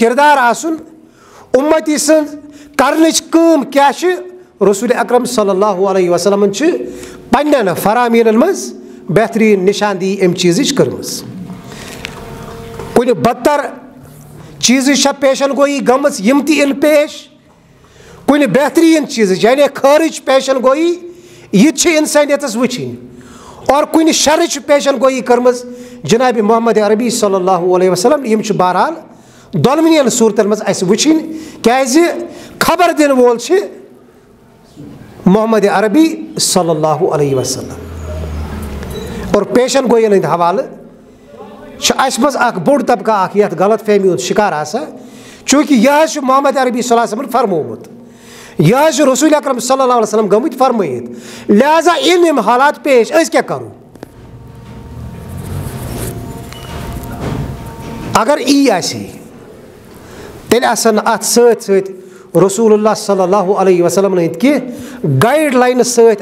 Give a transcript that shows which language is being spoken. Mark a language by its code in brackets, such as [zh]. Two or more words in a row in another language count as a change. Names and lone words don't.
[ks] کِردار آسُن اُمتی سٕنٛز کرنٕچ کٲم کیاہ چھِ رسول اکرم صلی اللہ علیہ وسلمن چھِ پننٮ۪ن فرامینن منٛز بہتریٖن نِشاندہی اَمہِ چیٖزٕچ کٔرمٕژ کُنہِ بدتر چیٖزٕچ چھےٚ پیشن گویی گٔمٕژ یِم تہِ یِن پیش کُنہِ بہتریٖن چیٖزٕچ یعنی خٲرٕچ پیشن گویی یہِ تہِ چھِ اِنسٲنیتس وٕچھِنۍ اور کُنہِ شرٕچ پیشن گویی کٔرمٕژ جنابِ محمد عربی صلی اللہ علیہ وسلم یِم چھِ بہرحال دۄنوٕنیَن صوٗرتن منٛز اَسہِ وٕچھِنۍ کیازِ خبر دِنہٕ وول چھِ محمد عربی صلی اللہ علیہ وسلم اور پیشن گویین ہٕنٛدۍ حوالہٕ چھُ اَسہِ منٛز اکھ بوٚڑ طبقہٕ اکھ یتھ غلط فہمی ہُنٛد شِکار آسان چوٗنٛکہِ یہِ حظ چھُ محمد عربی صلی اللہ علیہ وسلمن فرمومُت یہِ حظ چھُ رسول اکرم صلی اللہ علیہ وسلم گٔمٕتۍ فرمٲیِتھ لہٰذا یِم حالات پیش أسۍ کیاہ کرو اگر یی آسہِ ہے تیٚلہِ آسن نہٕ اتھ سۭتۍ سۭتۍ رسول اللہ صلی اللہ علیہ وسلمن ہٕنٛدۍ کینٛہہ گایڈ لاینہٕ سۭتۍ